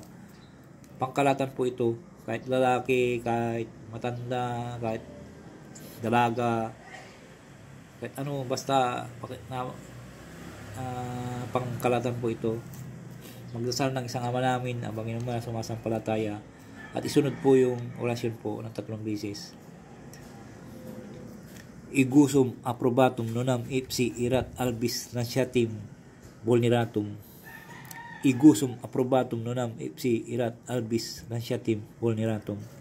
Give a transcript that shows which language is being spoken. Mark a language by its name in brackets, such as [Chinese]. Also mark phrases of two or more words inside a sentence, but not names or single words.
[Filipino] Pangkalatan po ito, kahit lalaki, kahit matanda, kahit dalaga, kahit ano, basta pangkalatan po ito. Magdasal ng isang ama namin, ang Baginong Maria sumasampalataya, at isunod po yung orasyon po ng 3 beses. [Latin] Igusum aprobatum nonam ipsi irat albis nasyatim vulneratum. Igusum aprobatum nonam ipsi irat albis nasyatim vulneratum.